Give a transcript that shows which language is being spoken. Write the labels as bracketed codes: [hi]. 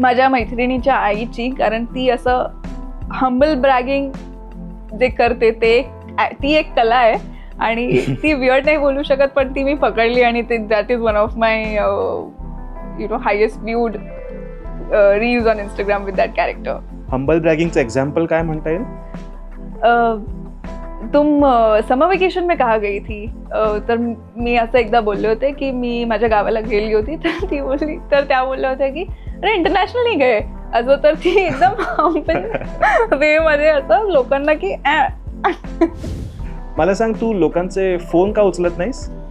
[mr] माझ्या मैत्रिणीच्या आईची, कारण ती असं हंबल ब्रॅगिंग जे करते ते ती एक कला आहे आणि ती वियर्ड नाही बोलू शकत, पण ती मी पकडली आणि ते [en] That is one of my highest viewed reels on Instagram with that character. [mr] Humble ब्रॅगिंगचं example काय म्हणता येईल? [hi] तुम समर वेकेशन में कहाँ गई थी? [mr] तर मी असं एकदा बोलले होते की मी माझ्या गावाला गेली होती, तर ती बोलली, तर त्या बोलल्या होत्या की अरे इंटरनॅशनली गए असं. तर ती एकदम वे मध्ये असं लोकांना की मला सांग, तू लोकांचे फोन का उचलत नाहीस?